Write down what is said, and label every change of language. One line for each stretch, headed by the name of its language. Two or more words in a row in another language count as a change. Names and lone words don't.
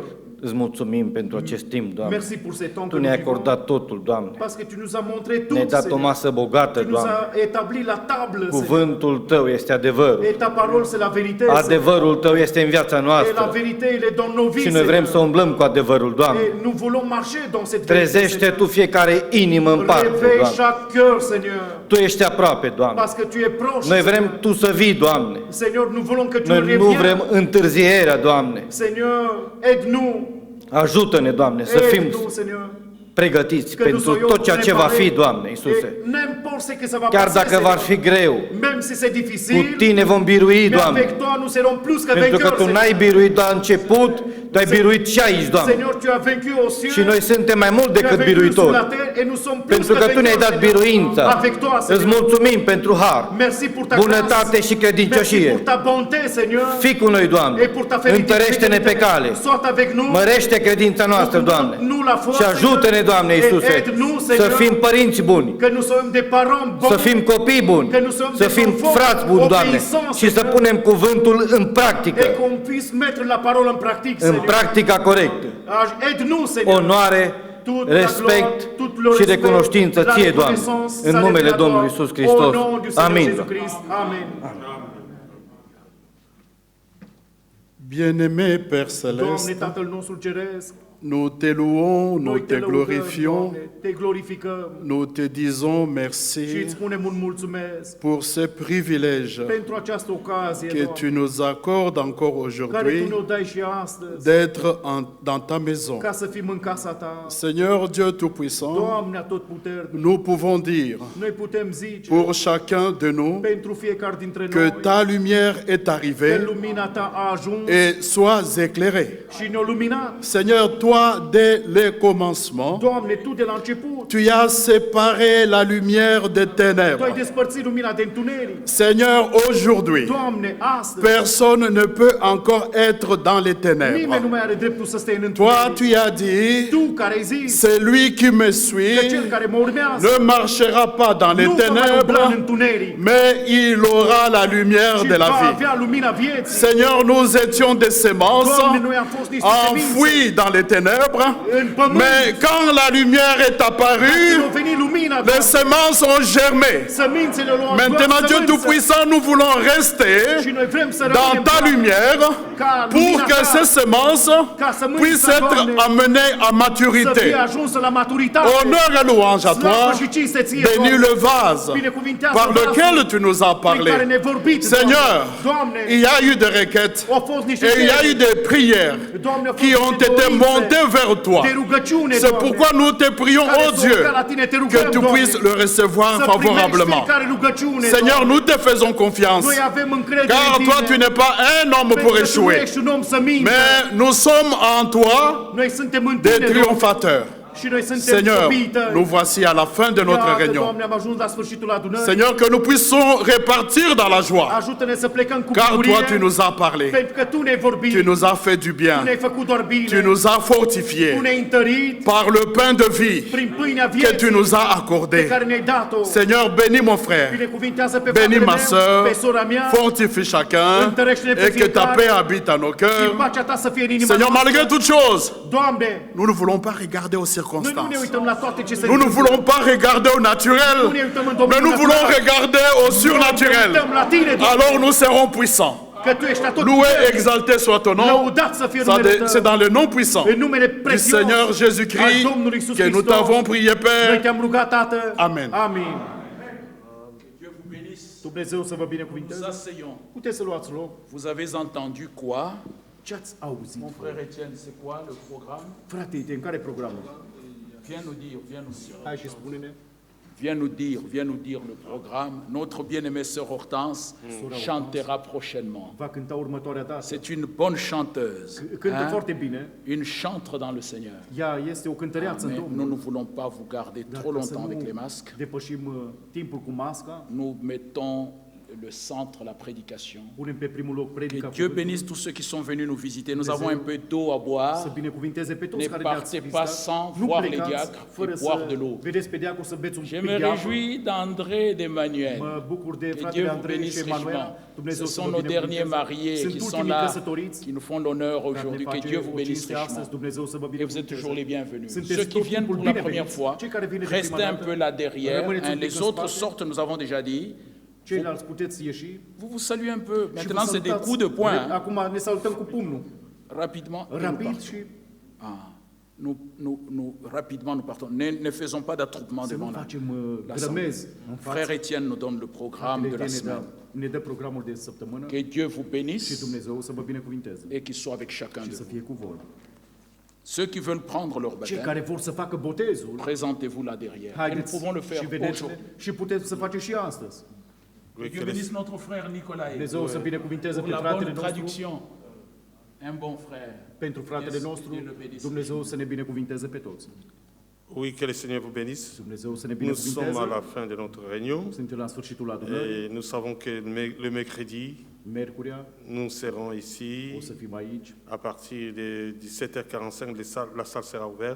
Romanian: Îți mulțumim pentru acest timp, Doamne.
French: Merci pour ce temps
Romanian: Tu
French: que
Romanian: ne-ai
French: nous vivons.
Romanian: acordat totul, Doamne.
French: Parce que tu nous as montré tout,
Romanian: Ne-ai dat o
French: Seigneur.
Romanian: masă bogată,
French: Tu nous
Romanian: Doamne.
French: as établi la table, Seigneur.
Romanian: Cuvântul Tău este adevărul.
French: Et ta parole, c'est la vérité, Seigneur.
Romanian: Adevărul Tău este în viața
French: Et la
Romanian: noastră.
French: vérité, elle est dans nos vies,
Romanian: Și noi vrem să
French: Seigneur.
Romanian: umblăm cu adevărul, Doamne.
French: Et nous voulons marcher dans cette vérité,
Romanian: Trezește
French: Seigneur.
Romanian: Tu fiecare inimă în parte,
French: Réveille
Romanian: Doamne.
French: chaque cœur, Seigneur.
Romanian: Tu ești aproape, Doamne.
French: Parce que tu es proche,
Romanian: Noi vrem
French: Seigneur.
Romanian: Tu să vii, Doamne.
French: Seigneur, nous voulons que tu
Romanian: Noi nu
French: reviennes.
Romanian: vrem întârzierea, Doamne.
French: Seigneur, aide-nous.
Romanian: Ajută-ne, Doamne, să fim
French: Aide-nous, Seigneur.
Romanian: pregătiți
French: Que nous
Romanian: pentru
French: soyons
Romanian: tot ceea ce va fi,
French: préparés.
Romanian: Doamne, Iisuse.
French: Et n'importe ce que ça va
Romanian: Chiar
French: passer,
Romanian: dacă va fi
French: Seigneur.
Romanian: greu,
French: Même si c'est
Romanian: cu
French: difficile,
Romanian: Tine vom birui,
French: mais
Romanian: Doamne.
French: avec toi nous serons plus que
Romanian: Pentru că
French: vainqueurs,
Romanian: Tu n-ai
French: Seigneur.
Romanian: biruit la început, Tu ai biruit și aici, Doamne.
French: Seigneur, tu as vaincu aux cieux.
Romanian: Și noi suntem mai mult
French: Tu as
Romanian: decât
French: vaincu sur la
Romanian: biruitori.
French: terre et nous sommes plus
Romanian: Pentru
French: que
Romanian: că Tu ne-ai
French: vainqueurs,
Romanian: dat
French: Seigneur.
Romanian: biruința.
French: Avec toi,
Romanian: Îți
French: Seigneur.
Romanian: mulțumim pentru har,
French: Merci pour ta
Romanian: bunătate
French: grâce.
Romanian: și
French: Merci
Romanian: credincioșie.
French: pour ta bonté, Seigneur.
Romanian: Fii cu noi, Doamne.
French: Et pour ta fidélité.
Romanian: Întărește-ne pe cale.
French: Sois avec nous.
Romanian: Mărește credința noastră, Doamne.
French: Nous la foi,
Romanian: Și ajută-ne, Doamne
French: Seigneur.
Romanian: Iisuse,
French: Et aide-nous,
Romanian: să
French: Seigneur.
Romanian: fim părinți buni,
French: Que nous soyons des parents bons.
Romanian: să fim copii buni,
French: Que nous sommes
Romanian: să
French: des
Romanian: fim
French: enfants
Romanian: frați buni, Doamne,
French: obéissants,
Romanian: și să
French: Seigneur.
Romanian: punem cuvântul în practică,
French: Et qu'on puisse mettre la parole en pratique,
Romanian: în
French: Seigneur.
Romanian: practica corectă.
French: Aide-nous, Seigneur.
Romanian: Onoare,
French: Toute la
Romanian: respect
French: gloire, tout le
Romanian: și
French: respect,
Romanian: recunoștință
French: la
Romanian: Ție, Doamne,
French: reconnaissance,
Romanian: în
French: ça
Romanian: numele
French: revient à
Romanian: Domnului
French: toi.
Romanian: Iisus Hristos.
French: Au nom du Seigneur
Romanian: Amin.
French: Jésus-Christ. Amen. Bien-aimé Père
Romanian: Doamne,
French: Céleste,
Romanian: Tatăl nostru Ceresc,
French: nous te louons, nous
Romanian: noi te lăudăm,
French: glorifions,
Romanian: Doamne, te glorificăm
French: nous te disons
Romanian: și
French: merci
Romanian: îți spunem un mulțumesc
French: pour ce privilège
Romanian: pentru această ocazie,
French: que
Romanian: Doamne,
French: tu nous accordes encore
Romanian: care Tu
French: aujourd'hui
Romanian: ne-o dai și astăzi,
French: d'être dans ta maison.
Romanian: ca să fim în casa Ta.
French: Seigneur Dieu Tout-Puissant,
Romanian: Doamne atotputernic,
French: nous pouvons dire
Romanian: noi putem zice
French: pour chacun de nous
Romanian: pentru fiecare dintre
French: que
Romanian: noi
French: ta lumière est
Romanian: că
French: arrivée
Romanian: lumina Ta a ajuns
French: et sois éclairé.
Romanian: și ne-a luminat.
French: Seigneur, toi, dès le commencement,
Romanian: Doamne, Tu de la început,
French: tu as séparé la lumière des
Romanian: Tu ai
French: ténèbres.
Romanian: despărțit lumina de întuneric.
French: Seigneur, aujourd'hui,
Romanian: Doamne, astăzi,
French: personne ne peut encore être dans les
Romanian: nimeni nu
French: ténèbres.
Romanian: mai are dreptul să stea în
French: Toi,
Romanian: întuneric.
French: tu as dit,
Romanian: Tu care ai zis
French: celui qui me
Romanian: că
French: suit
Romanian: cel care mă urmează
French: ne marchera pas dans les
Romanian: nu va mai umbla în
French: ténèbres,
Romanian: întuneric,
French: mais il aura la lumière
Romanian: ci
French: de la
Romanian: va
French: vie.
Romanian: avea lumina vieții.
French: Seigneur, nous étions des semences
Romanian: Doamne, noi am fost niște semințe
French: enfouies dans les ténèbres,
Romanian: în pământ.
French: mais quand la lumière est
Romanian: Când
French: apparue,
Romanian: a venit lumina,
French: les
Romanian: Doamne,
French: semences ont germé.
Romanian: sămințele au luat
French: Maintenant, Dieu
Romanian: sămânță.
French: Tout-Puissant, nous voulons rester
Romanian: Și noi vrem să
French: dans
Romanian: rămânem
French: ta lumière
Romanian: ca
French: pour
Romanian: lumina
French: que
Romanian: Ta,
French: ces semences
Romanian: ca sămânța,
French: puissent être
Romanian: Doamne,
French: amenées à
Romanian: să fie
French: maturité.
Romanian: ajunsă la maturitate.
French: Honneur et louange à toi.
Romanian: Slavă și cinste ție,
French: Bénis
Romanian: Doamne.
French: le vase
Romanian: Binecuvintează
French: par
Romanian: vasul
French: lequel tu nous as
Romanian: prin
French: parlé.
Romanian: care ne-ai vorbit,
French: Seigneur,
Romanian: Doamne,
French: il y a eu des requêtes
Romanian: au fost niște
French: et il y a eu
Romanian: cereri.
French: des prières
Romanian: Doamne, au fost
French: qui
Romanian: niște
French: ont été
Romanian: dorințe
French: orientés vers toi.
Romanian: de rugăciune,
French: C'est
Romanian: Doamne,
French: pourquoi nous te prions,
Romanian: care
French: oh
Romanian: s-au
French: Dieu,
Romanian: urcat la Tine, te rugăm,
French: que tu
Romanian: Doamne,
French: puisses le recevoir
Romanian: să primești
French: favorablement.
Romanian: fiecare rugăciune,
French: Seigneur,
Romanian: Doamne.
French: nous te faisons confiance,
Romanian: Noi avem încredere
French: car
Romanian: în
French: toi,
Romanian: Tine,
French: tu n'es pas un homme
Romanian: pentru
French: pour
Romanian: că tu nu
French: échouer,
Romanian: ești un om să mintă.
French: mais nous sommes en toi
Romanian: Noi suntem în
French: des
Romanian: Tine, Doamne,
French: triomphateurs.
Romanian: și noi suntem
French: Seigneur,
Romanian: copiii Tăi.
French: nous voici à la fin de notre
Romanian: Iată,
French: réunion.
Romanian: Doamne, am ajuns la sfârșitul adunării.
French: Seigneur, que nous puissions repartir dans la joie,
Romanian: Ajută-ne să plecăm cu
French: car
Romanian: bucurie,
French: toi, tu nous as parlé,
Romanian: pentru că Tu ne-ai vorbit,
French: tu nous as fait du
Romanian: Tu
French: bien,
Romanian: ne-ai făcut doar bine,
French: tu nous as
Romanian: Tu
French: fortifiés
Romanian: ne-ai întărit
French: par le pain de vie
Romanian: prin pâinea
French: que tu
Romanian: vieții
French: nous as
Romanian: pe
French: accordé.
Romanian: care ne-ai dat-o.
French: Seigneur, bénis mon frère,
Romanian: Binecuvintează pe
French: bénis
Romanian: fratele
French: ma
Romanian: meu,
French: soeur,
Romanian: pe sora mea,
French: fortifie chacun
Romanian: întărește-ne pe
French: et que ta
Romanian: fiecare
French: paix habite en nos
Romanian: și
French: cœurs.
Romanian: pacea Ta să fie în inima
French: Seigneur,
Romanian: noastră.
French: malgré toutes choses,
Romanian: Doamne,
French: nous ne voulons pas regarder aux
Romanian: noi nu ne
French: circonstances.
Romanian: uităm la toate ce se
French: Nous ne
Romanian: întâmplă.
French: voulons pas regarder au naturel,
Romanian: Nu ne uităm în
French: mais
Romanian: domeniul
French: nous voulons
Romanian: natural.
French: regarder au
Romanian: Ne
French: surnaturel.
Romanian: uităm la Tine, Doamne,
French: Alors nous serons puissants.
Romanian: că Tu ești atot
French: Loué,
Romanian: puternic.
French: exalté soit ton nom.
Romanian: Lăudat să fie
French: Ça,
Romanian: numele
French: C'est
Romanian: Tău.
French: dans le nom puissant
Romanian: În numele
French: du
Romanian: prețios
French: Seigneur
Romanian: al
French: Jésus-Christ
Romanian: Domnului Iisus
French: que nous
Romanian: Hristos.
French: t'avons prié,
Romanian: Noi
French: Père.
Romanian: te-am rugat, Tată.
French: Amen.
Romanian: Amin.
French: Dieu vous bénisse.
Romanian: Dumnezeu să vă
French: Nous
Romanian: binecuvinteze.
French: asseyons.
Romanian: Puteți să luați loc.
French: Vous avez entendu quoi?
Romanian: Ce ați auzit?
French: Mon frère Étienne, c'est quoi le programme?
Romanian: Frate, în care programul?
French: Viens nous dire, viens nous dire.
Romanian: Hai și spune-ne.
French: Viens nous dire le programme. Notre bien-aimée sœur Hortense chantera prochainement.
Romanian: Va cânta următoarea dată.
French: C'est une bonne chanteuse,
Romanian: Cântă
French: hein?
Romanian: foarte bine.
French: Une chantre dans le Seigneur.
Romanian: Ea este o cântăreață în
French: Mais nous
Romanian: Domnul.
French: ne voulons pas vous garder
Romanian: Dar
French: trop
Romanian: ca să
French: longtemps avec les
Romanian: nu
French: masques.
Romanian: depășim timpul cu masca,
French: Nous mettons le centre, la prédication.
Romanian: punem pe primul loc
French: Que
Romanian: predica
French: Dieu
Romanian: cuvântului.
French: bénisse tous ceux qui sont venus nous visiter. Nous
Romanian: Dumnezeu
French: avons un peu d'eau à
Romanian: Să
French: boire.
Romanian: binecuvinteze pe toți
French: Ne
Romanian: care ne-ați
French: partez
Romanian: vizitat.
French: pas sans
Romanian: Nu
French: voir les
Romanian: plecați
French: diacres
Romanian: fără
French: et boire de
Romanian: să
French: l'eau.
Romanian: vedeți pe diacul să beți un
French: Je
Romanian: pic
French: me
Romanian: de apă.
French: réjouis d'André et d'Emmanuel.
Romanian: Mă bucur de
French: Que Dieu
Romanian: fratele
French: vous
Romanian: Andrei și
French: bénisse
Romanian: Emanuel.
French: richement.
Romanian: Dumnezeu
French: Ce
Romanian: să
French: sont
Romanian: vă
French: nos derniers
Romanian: binecuvânteze.
French: mariés
Romanian: Sunt
French: qui sont
Romanian: ultimii
French: là,
Romanian: căsătoriți
French: qui nous font l'honneur
Romanian: care ne
French: aujourd'hui. Que
Romanian: face
French: Dieu vous
Romanian: o
French: bénisse
Romanian: cinste astăzi.
French: richement.
Romanian: Dumnezeu să vă
French: Et vous êtes toujours
Romanian: binecuvânteze.
French: les bienvenus.
Romanian: Sunteți
French: Ceux qui
Romanian: tot
French: viennent
Romanian: timpul
French: pour la première
Romanian: bineveniți.
French: fois,
Romanian: Cei care vin de prima
French: restez un
Romanian: dată,
French: peu là derrière.
Romanian: rămâneți un
French: Hein,
Romanian: pic
French: les
Romanian: în
French: autres
Romanian: spate.
French: sortent, nous avons déjà dit.
Romanian: Ceilalți puteți ieși.
French: Vous vous saluez un peu.
Romanian: și vă
French: Maintenant, c'est des
Romanian: salutați.
French: coups de poing. hein.
Romanian: Acum ne salutăm cu pumnul.
French: Rapidement. et nous
Romanian: Rapid
French: partons.
Romanian: și
French: Rapidement, nous partons. Ne faisons pas d'attroupement
Romanian: să nu
French: devant la
Romanian: facem
French: l'assemblée.
Romanian: grămezi în
French: Frère
Romanian: față.
French: Étienne nous donne le programme de la
Romanian: Fratele
French: semaine.
Romanian: ne dă programul de săptămână
French: Que Dieu vous
Romanian: și
French: bénisse
Romanian: Dumnezeu să vă binecuvinteze
French: et qu'il soit avec chacun
Romanian: și
French: de
Romanian: să
French: vous.
Romanian: fie cu voi.
French: Ceux qui veulent prendre leur
Romanian: Cei
French: baptême,
Romanian: care vor să facă botezul,
French: présentez-vous là derrière. Et nous
Romanian: haideți
French: pouvons le
Romanian: și
French: faire
Romanian: vedeți
French: aujourd'hui.
Romanian: și puteți să faceți și astăzi.
French: Que Dieu bénisse notre frère Nicolas
Romanian: Dumnezeu să binecuvinteze
French: pour
Romanian: pe
French: la
Romanian: fratele
French: bonne
Romanian: nostru,
French: traduction. Un bon frère.
Romanian: pentru fratele nostru, Dumnezeu să ne binecuvinteze pe toți.
French: Oui, que le Seigneur vous bénisse.
Romanian: Dumnezeu să ne
French: Nous sommes à
Romanian: binecuvinteze.
French: la fin de notre réunion
Romanian: Suntem la sfârșitul adunării.
French: et nous savons que le mercredi,
Romanian: Miercurea
French: nous serons ici
Romanian: o să fim aici.
French: à partir de 17h45. La salle sera ouverte.